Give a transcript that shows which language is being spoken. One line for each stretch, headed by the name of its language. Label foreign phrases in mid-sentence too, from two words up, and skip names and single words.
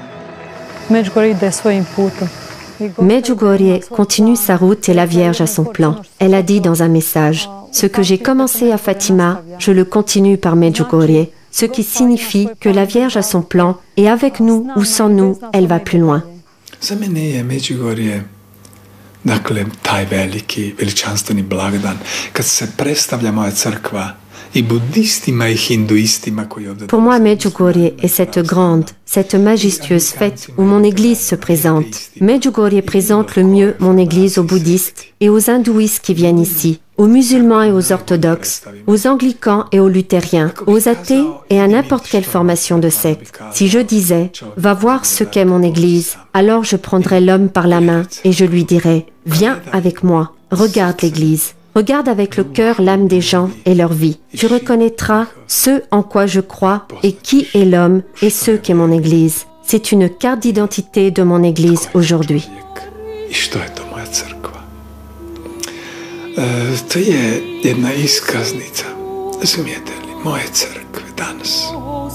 French: Medjugorje continue sa route et la Vierge a son plan. Elle a dit dans un message, « Ce que j'ai commencé à Fatima, je le continue par Medjugorje », ce qui signifie que la Vierge a son plan, et avec nous ou sans nous, elle va plus loin.
Croatian: Dakle, taj veliki, veličanstveni blagdan, kad se predstavlja moja crkva i budistima i hinduistima koji ovdje...
French: Pour moi, Medjugorje est cette grande, cette majestueuse fête où mon Église se présente. Medjugorje présente le mieux mon Église aux bouddhistes et aux hindouistes qui viennent ici, aux musulmans et aux orthodoxes, aux anglicans et aux luthériens, aux athées et à n'importe quelle formation de secte. Si je disais « Va voir ce qu'est mon Église », alors je prendrais l'homme par la main et je lui dirais « Viens avec moi, regarde l'Église. Regarde avec le cœur l'âme des gens et leur vie. Tu reconnaîtras ce en quoi je crois et qui est l'homme et ce qu'est mon Église. C'est une carte d'identité de mon Église aujourd'hui. »
Croatian: To je jedna iskaznica, razumijete li, moje crkve danas.